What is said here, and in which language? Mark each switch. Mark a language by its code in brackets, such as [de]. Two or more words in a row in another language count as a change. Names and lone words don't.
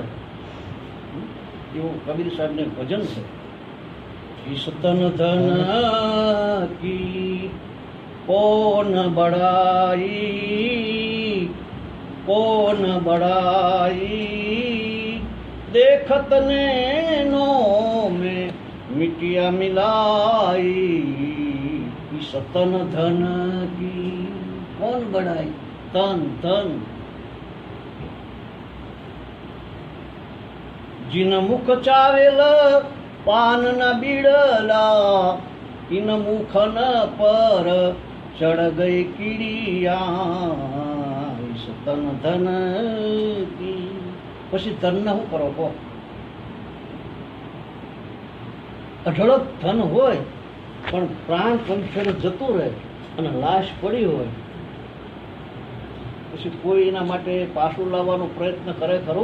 [gu] એવું કબીર સાહેબને ભજન છે. [hi] ईसतन धन की कोन बडाई देखत नैनो में मिटिया मिलाई सतन धन की कौन बढ़ाई तन धन जिन मुख चावेल पान न बीड़ला इन मुख न पर चढ़ गई कीड़िया सतन धन की. [gu] પછી ધનને શું કરો કહો? અઢળક ધન હોય પણ પ્રાણ કંઠેર જતું રહે અને લાશ પડી હોય પછી કોઈ એના માટે પાછું લાવવાનો પ્રયત્ન કરે ખરો?